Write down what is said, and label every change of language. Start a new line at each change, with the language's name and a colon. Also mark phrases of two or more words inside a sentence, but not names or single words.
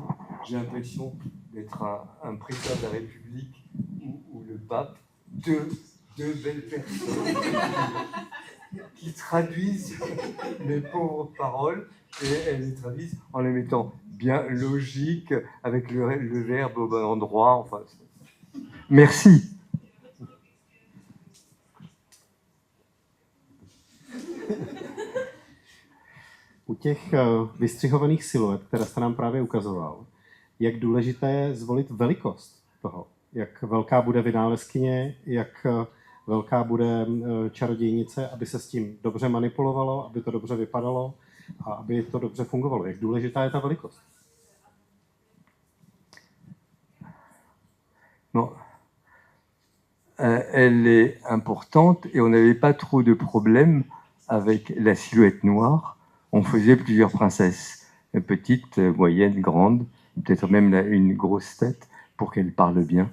French: J'ai l'impression d'être un président de la République ou le pape, deux belles personnes qui traduisent les pauvres paroles et elles les traduisent en les mettant bien logiques, avec le verbe au bon endroit. Enfin, merci.
Czech: U těch vystřihovaných siluet, které jste nám právě ukazoval, jak důležité je zvolit velikost toho, jak velká bude vynálezkyně, jak velká bude čarodějnice, aby se s tím dobře manipulovalo, aby to dobře vypadalo a aby to dobře fungovalo. Jak důležitá je ta velikost?
French: Non. Elle est importante et on n'avait pas trop de problèmes avec la silhouette noire. On faisait plusieurs princesses, petites, moyennes, grandes, peut-être même une grosse tête pour qu'elle parle bien.